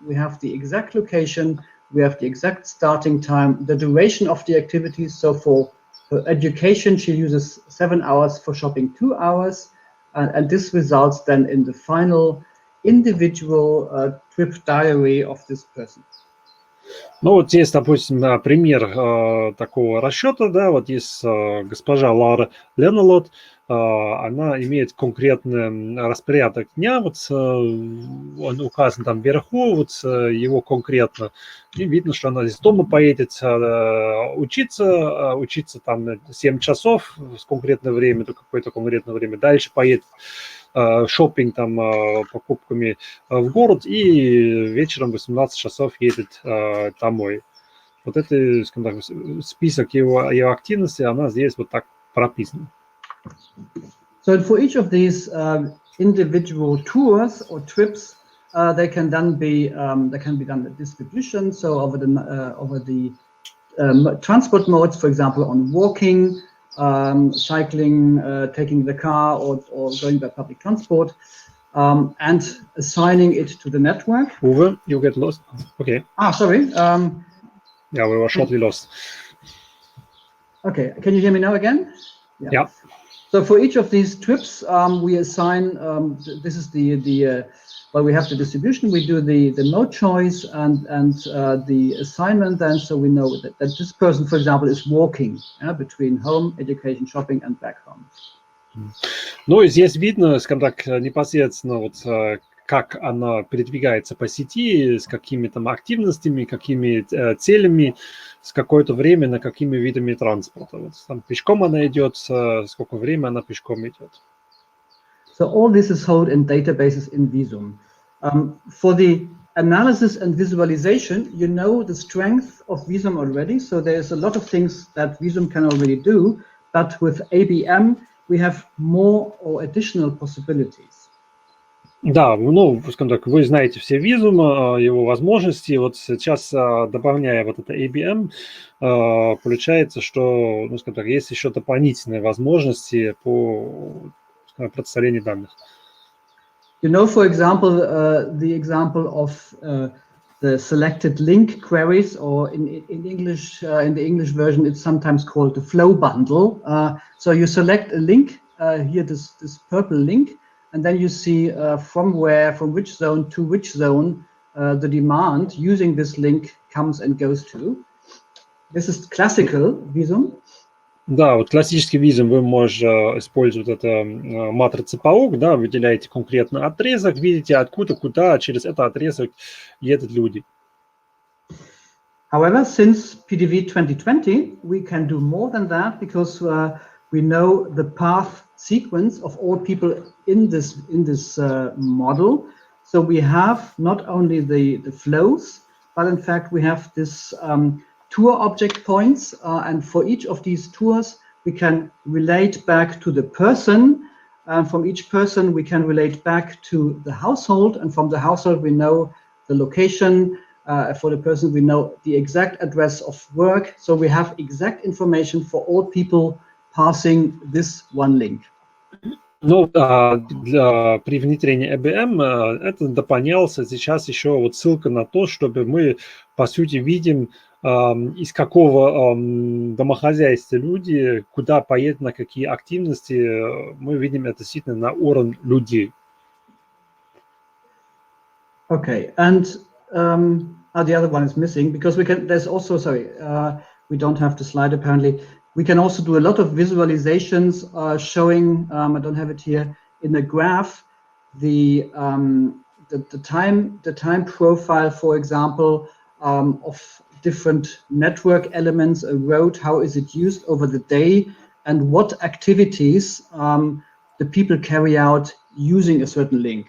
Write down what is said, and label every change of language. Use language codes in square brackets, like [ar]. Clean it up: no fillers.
[en] We have the exact location, we have the exact starting time, the duration of the activities. So for education, she uses 7 hours, for shopping 2 hours, and this results then in the final individual trip diary of this person. [ru] Ну, вот есть, допустим, пример такого расчета, да, вот есть госпожа Лара Ленолот, она имеет конкретный распорядок дня, вот он указан там вверху, вот его конкретно, и видно, что она из дома поедет учиться там 7 часов с конкретное время, до какое-то конкретное время, дальше поедет шопинг, там, покупками в город, и вечером 18 часов едет домой. Вот это, скажем так, список его активности, она здесь вот так прописана. [en] So for each of these individual tours or trips, they can then be done the distribution. So over the transport modes, for example, on walking, cycling, taking the car, or going by public transport, and assigning it to the network. Uwe, you get lost. Okay. Sorry. Yeah, we were shortly lost. Okay, can you hear me now again? Yeah. So for each of these trips, we assign, this is well, we have the distribution, we do the mode choice and the assignment then, so we know that this person, for example, is walking between home, education, shopping, and back home. [ru] Ну, и здесь видно, скажем так, непосредственно вот как она передвигается по сети, с какими там активностями, какими целями, с какое-то время, на какими видами транспорта. Вот там пешком она идет, сколько времени она пешком идет. [en] So all this is held in databases in Visum. For the analysis and visualization, you know the strength of Visum already. So there's a lot of things that Visum can already do, but with ABM, we have more or additional possibilities. [ru] Да, ну, скажем так, вы знаете все Visum, его возможности. Вот сейчас, добавляя вот это ABM, получается, что, ну, скажем так, есть еще дополнительные возможности по представлению данных. [en] You know, for example, the example of the selected link queries, or in English, in the English version, it's sometimes called the flow bundle. So you select a link, here this purple link, and then you see from which zone to which zone the demand using this link comes and goes to. This is classical Visum. [ru] Да, вот классический Visum, вы можете использовать это матрица паук, да, выделяете конкретно отрезок, видите, откуда, куда, через этот отрезок едут люди. [en] However, since PTV 2020, we can do more than that, because we know the path sequence of all people in this model. So we have not only the flows, but in fact we have this tour object points, and for each of these tours we can relate back to the person. From each person we can relate back to the household, and from the household we know the location. For the person we know the exact address of work. So we have exact information for all people passing this one link. [ru] Ну, при внедрении ABM это дополнялся сейчас еще вот ссылка на то, чтобы мы, по сути, видим, из какого домохозяйства люди, куда поедут, на какие активности, мы видим это действительно на уровне людей. [en] Okay, and the other one is missing because we can, there's also, sorry, we don't have the slide apparently. We can also do a lot of visualizations showing, I don't have it here, in the graph, the time profile, for example, of different network elements, a road, how is it used over the day, and what activities the people carry out using a certain link.